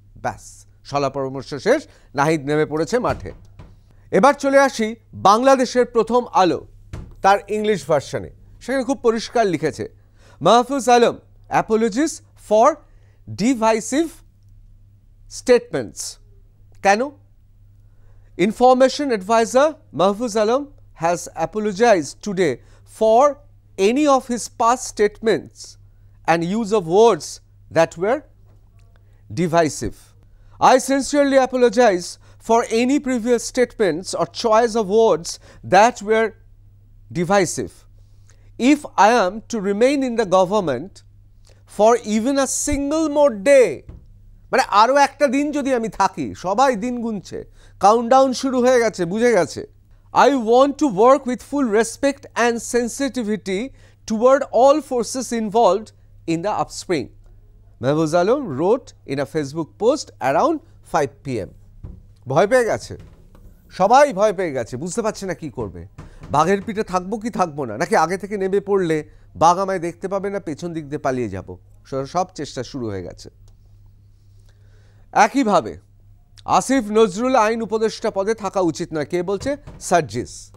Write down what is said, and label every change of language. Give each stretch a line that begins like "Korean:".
Bangla: ব্যাস, সলা পরামর্শ শেষ, নাহিদ নেমে পড়েছে মাঠে। এবার চলে আসি বাংলাদেশের প্রথম আলো, তার ইংলিশ ভার্সনে। সেখানে খুব পরিষ্কার লিখেছে, Mahfuz Alam
English: Apologises for divisive statements.
Bangla: কেন?
English: Information advisor Mahfuz Alam has apologized today for any of his past statements and use of words that were divisive. I sincerely apologize for any previous statements or choice of words that were divisive. If I am to remain in the government for even a single more day,
Bangla: মানে আরও একটা দিন যদি আমি থাকি, সবাই দিন গুনছে, countdown শুরু হয়ে গেছে, বুঝে গেছে।
English: I want to work with full respect and sensitivity toward all forces involved in the upspring, Mahfuz Alam wrote in a Facebook post around 5 PM.
Bangla: ভয় পেয়ে গেছে, সবাই ভয় পেয়ে গেছে, বুঝতে পারছে না কি করবে। বাঘের পিঠে থাকবো কি থাকবো না, নাকি আগে থেকে নেমে পড়লে বাঘ আমায় দেখতে পাবে না, পেছন দিক দিয়ে পালিয়ে যাব, সব চেষ্টা শুরু হয়ে গেছে। একইভাবে আসিফ নজরুল আইন উপদেষ্টা পদে থাকা উচিত নয়। কে বলছে? সার্জিস।